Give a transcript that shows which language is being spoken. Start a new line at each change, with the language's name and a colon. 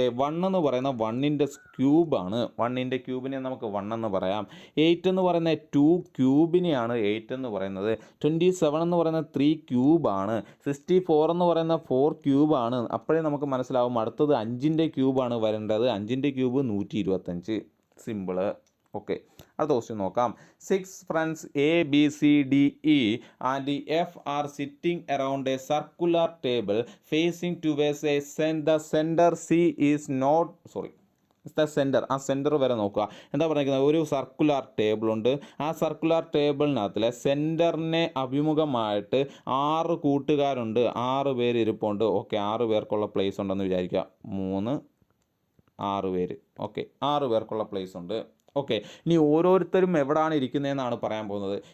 Malayalam: 1 എന്ന് പറയുന്ന 1ൻ്റെ ക്യൂബാണ്. 1ൻ്റെ ക്യൂബിനെ നമുക്ക് 1 എന്ന് പറയാം. 8 എന്ന് പറയുന്ന 2 ക്യൂബിനെയാണ് 8 എന്ന് പറയുന്നത്. 27 എന്ന് പറയുന്നത് 3 ക്യൂബാണ്. 64 എന്ന് പറയുന്ന 4 ക്യൂബാണ്. അപ്പോഴേ നമുക്ക് മനസ്സിലാവും അടുത്തത് 5ൻ്റെ ക്യൂബാണ് വരേണ്ടത്. 5ൻ്റെ ക്യൂബ് 125. സിമ്പിള്. ഓക്കെ, അടുത്ത ക്വസ്റ്റ്യൻ നോക്കാം.
English: 6 friends A, B, C, D, E and F are sitting around a circular table facing towards a the center C is not centre.
Malayalam: ആ സെൻറ്റർ വരെ നോക്കുക. എന്താ പറഞ്ഞിരിക്കുന്നത്, ഒരു സർക്കുലർ ടേബിളുണ്ട്. ആ സർക്കുലർ ടേബിളിനകത്തിലെ സെൻറ്ററിനെ അഭിമുഖമായിട്ട് 6 കൂട്ടുകാരുണ്ട്. 6 പേര് ഇരിപ്പുണ്ട്. ഓക്കെ, 6 പേർക്കുള്ള പ്ലേസ് ഉണ്ടെന്ന് വിചാരിക്കുക. 3, 6 പേര്. ഓക്കെ, 6 പേർക്കുള്ള പ്ലേസ് ഉണ്ട്. ഓക്കെ, ഇനി ഓരോരുത്തരും എവിടെയാണ് ഇരിക്കുന്നതെന്നാണ് പറയാൻ പോകുന്നത്.